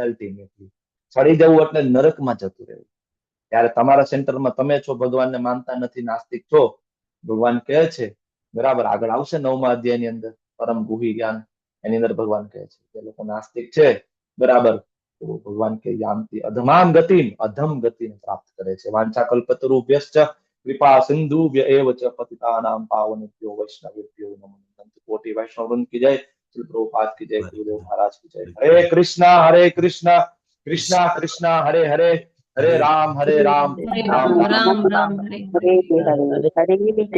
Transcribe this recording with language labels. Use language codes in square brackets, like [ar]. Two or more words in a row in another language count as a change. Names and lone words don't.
[gu] અલ્ટિમેટલી સડી જવું એટલે નરકમાં જતું રહેવું. ત્યારે તમારા સેન્ટરમાં તમે છો, ભગવાનને માનતા નથી, નાસ્તિક છો, ભગવાન કહે છે, બરાબર, આગળ આવશે 9મા અધ્યાયની અંદર પરમ ગુહી જ્ઞાન, એની અંદર ભગવાન કહે છે કે લોકો નાસ્તિક છે, બરાબર, તો ભગવાન કે [sa] यान्ति अधमाम् गतिम्, [gu] અધમ ગતિને પ્રાપ્ત કરે છે. [sa] वाञ्छा कल्पतरुभ्यश्च कृपा सिंधु एव च पतितानां पावनेभ्यो वैष्णवेभ्यो नमो नमः. [hi] कोटि वैष्णव वृंद की जय, श्री प्रभुपाद की जय, गुरुदेव महाराज की जय. [sa] हरे कृष्णा कृष्णा कृष्णा हरे हरे, हरे राम राम राम राम हरे हरे हरे हरे